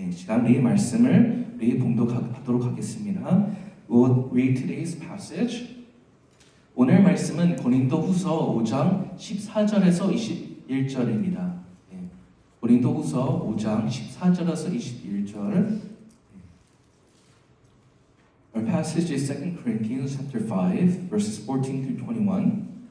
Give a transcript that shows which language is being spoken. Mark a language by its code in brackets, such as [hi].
[ko] 시간 우리 말씀을 우리 봉독하도록 하겠습니다. [en] We'll read today's passage. [ko] 오늘 말씀은 고린도후서 5장 14절에서 21절입니다. 고린도후서 5장 14절에서 21절. [en] Our passage is 2 Corinthians chapter 5, verses 14 through 21.